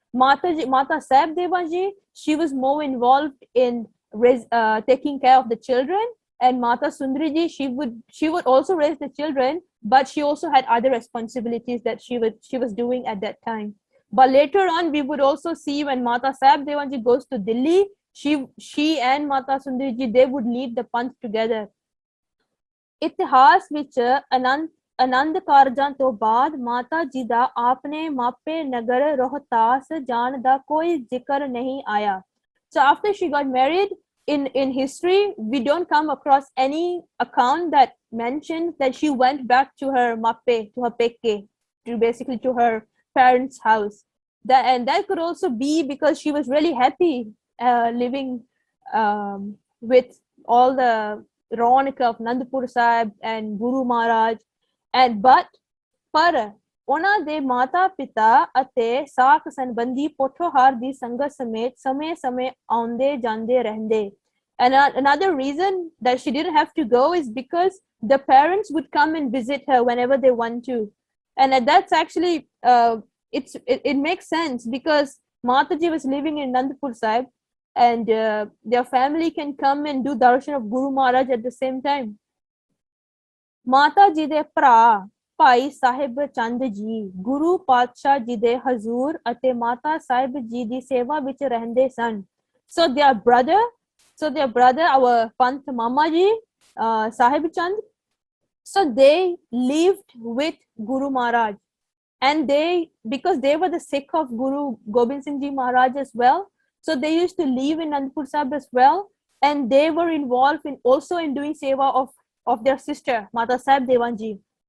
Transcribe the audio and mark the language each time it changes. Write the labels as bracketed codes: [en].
[en] Mata Sahib Devaji, she was more involved in taking care of the children, and Mata Sundriji, she would also raise the children, but she also had other responsibilities that she was doing at that time. But later on, we would also see when Mata Sahib Devanji goes to Delhi, she and Mata Sundriji, they would lead the Panth together. [pa] ਇਤਿਹਾਸ ਵਿੱਚ ਆਨੰਦ ਕਾਰਜਾਂ ਤੋਂ ਬਾਅਦ ਮਾਤਾ ਜੀ ਦਾ ਆਪਣੇ ਮਾਪੇ ਨਗਰ ਰੋਹਤਾਸ ਜਾਣ ਦਾ ਕੋਈ ਜ਼ਿਕਰ ਨਹੀਂ ਆਇਆ. [en] So after she got married, in history, we don't come across any account that mentions that she went back to her mappe, to her peke, to her parents' house. And that could also be because she was really happy living with all the raunak of Nandpur Sahib and Guru Maharaj. [pa] ਪਰ ਉਹਨਾਂ ਦੇ ਮਾਤਾ ਪਿਤਾ ਅਤੇ ਸਾਖ ਸੰਬੰਧੀ ਪੋਠੋਹਾਰ ਦੀ ਸੰਗਤ ਸਮੇਤ ਸਮੇਂ-ਸਮੇਂ ਆਉਂਦੇ ਜਾਂਦੇ ਰਹਿੰਦੇ. [en] And another reason that she didn't have to go is because the parents would come and visit her whenever they want to. And that's actually it makes sense because Mataji was living in Nandpur Sahib, and their family can come and do darshan of Guru Maharaj at the same time. [pa] Mata ji de ਭਰਾ ਭਾਈ ਸਾਹਿਬ ਚੰਦ ਜੀ ਗੁਰੂ ਪਾਤਸ਼ਾਹ ਜੀ ਦੇ ਹਜ਼ੂਰ ਅਤੇ ਮਾਤਾ ਸਾਹਿਬ ਜੀ ਦੀ ਸੇਵਾ ਵਿੱਚ ਰਹਿੰਦੇ ਸਨ. [en] So their brother, our Panth Mama ji, Sahib Chand, so they lived with Guru Maharaj, and because they were the Sikh of Guru Gobind Singh Ji Maharaj as well, so they used to live in Nandpur Sahib as well, and they were involved in doing seva of their sister Mata Sahib Devan ji.